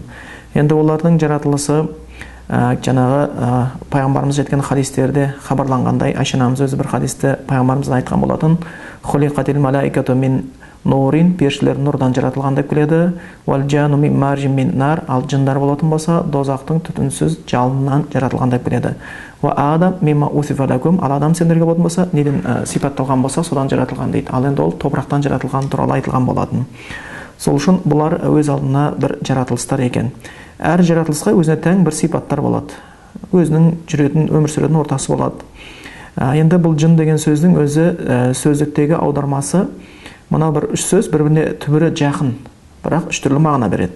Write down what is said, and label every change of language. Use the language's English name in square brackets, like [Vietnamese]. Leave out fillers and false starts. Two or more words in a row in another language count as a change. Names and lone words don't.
[Kazakh] Енді олардың жаратылысы жаңағы пайғамбарымыз жеткен хадистерде хабарланғандай, Айша анамыз өзі бір хадисте пайғамбарымыздан айтқан болатын: [Arabic] «خلقت الملائكة من نور», [Kazakh] періштелер нұрдан жаратылған деп келеді. [Arabic] «والجان من مارج من نار», [Kazakh] ал жындар болатын болса, дозақтың түтінсіз жалыннан жаратылған деп келеді. [Arabic] «وآدم مما وصف لكم», [Kazakh] ал адам сендерге болатын болса, неден сипатталған болса, содан жаратылған дейді. Ал енді ол топырақтан жаратылған туралы айтылған болатын. Сол үшін бұлар өз алдына бір жаратылыстар екен. Әр жаратылысқа өзіне тән бір сипаттар болады. Өзінің жүретін, өмір сүретін ортасы болады. Енді бұл жын деген сөздің өзі сөздіктегі аудармасы, мына бір үш сөз бір-біріне түбірі жақын, бірақ үш түрлі мағына береді.